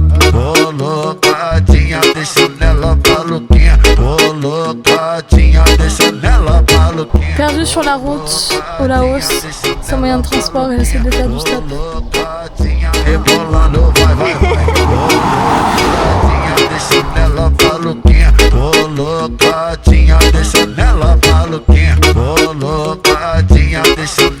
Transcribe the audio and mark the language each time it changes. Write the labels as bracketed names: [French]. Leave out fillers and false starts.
[Portuguese] Colocadinha, deixa nela maluquinha. Colocadinha, deixa nela maluquinha. [French] Perdu sur la route au Laos, sans moyen de transport et j'essaie de faire du stop. [Portuguese] Colocadinha, rebolando, vai. Colocadinha, deixa nela maluquinha. Colocadinha, deixa nela maluquinha. Colocadinha, deixa